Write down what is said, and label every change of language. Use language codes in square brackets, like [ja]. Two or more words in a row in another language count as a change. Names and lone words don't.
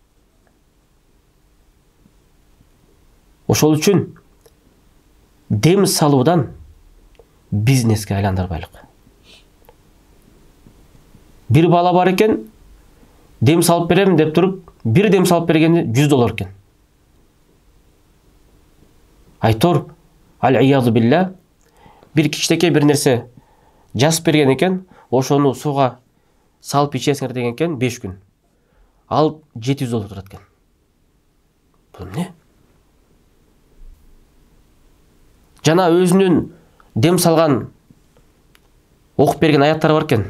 [ky] Ошол үчүн дем салуудан бизнеске айландырбайлык. Бир бала бар экен, дем салып берем деп туруп, бир дем салып бергенде $100 экен. Айтор, [ar] والعياذ بالله, [ky] бир кичтеке бир нерсе жазып берген экен, ошону суга салып ичесиңер деген экен 5 күн. Ал $700 турат экен. Бул эмне? Жана өзүнүн дем салган, окуп берген аяттары бар экен.